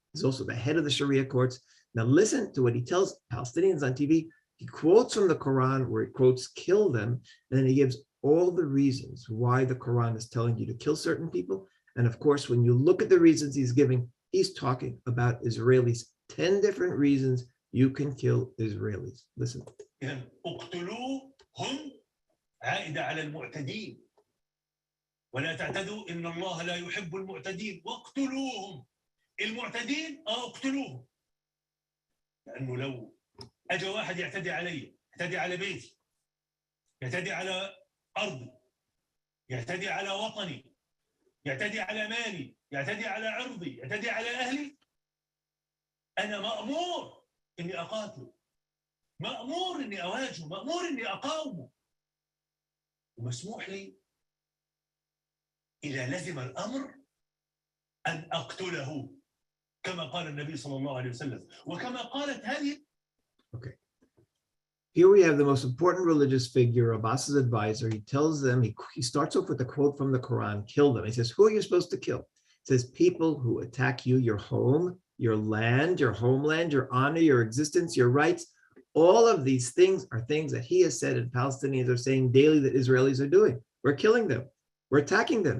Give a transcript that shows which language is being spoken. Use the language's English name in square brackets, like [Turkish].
[English] He's also the head of the Sharia courts. Now listen to what he tells Palestinians on TV. He quotes from the Quran where he quotes, kill them, and then he gives all the reasons why the Quran is telling you to kill certain people. And of course, when you look at the reasons he's giving, he's talking about Israelis. 10 different reasons you can kill Israelis. Listen. [Arabic] اقتلوهم عائدة على المعتدين ولا تعتدوا إن الله لا يحب المعتدين واقتلوهم المعتدين اقتلوهم لأنه لو أجا واحد يعتدي علي يعتدي على بيتي يعتدي على أرضي يعتدي على وطني يعتدي على مالي يعتدي على عرضي يعتدي على أهلي أنا مأمور إني أقاتله مأمور إني أواجهه مأمور إني أقاومه ومسموح لي إذا لزم الأمر أن أقتله كما قال النبي صلى الله عليه وسلم وكما قالت هذه. [English] Okay. Here we have the most important religious figure, Abbas's advisor. He tells them, he starts off with a quote from the Quran, kill them. He says, who are you supposed to kill? It says, people who attack you, your home, your land, your homeland, your honor, your existence, your rights. All of these things are things that he has said and Palestinians are saying daily that Israelis are doing. We're killing them. We're attacking them.